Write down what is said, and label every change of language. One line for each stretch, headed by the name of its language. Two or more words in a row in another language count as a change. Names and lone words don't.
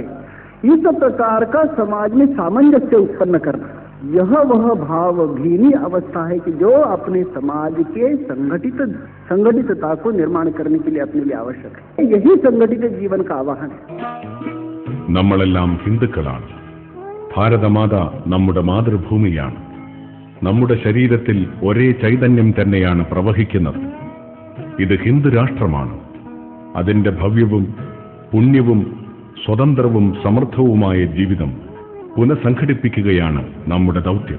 Hindi: इस प्रकार का समाज में सामंजस्य उत्पन्न करना, यह वह भाव भीनी अवस्था है कि जो अपने समाज के संगठितता को निर्माण करने के लिए अपने लिए आवश्यक है. यही संगठित जीवन का आवाहन है.
Malayalam: നമ്മളെല്ലാം ഹിന്ദുക്കളാണ്. ഭാരതമാത നമ്മുടെ മാതൃഭൂമിയാണ്. നമ്മുടെ ശരീരത്തിൽ ഒരേ ചൈതന്യം തന്നെയാണ് പ്രവഹിക്കുന്നത്. ഇത് ഹിന്ദു രാഷ്ട്രമാണ്. അതിന്റെ ഭവ്യവും പുണ്യവും സ്വതന്ത്രവും സമൃദ്ധവുമായ ജീവിതം പുനഃസംഘടിപ്പിക്കുകയാണ് നമ്മുടെ ദൗത്യം.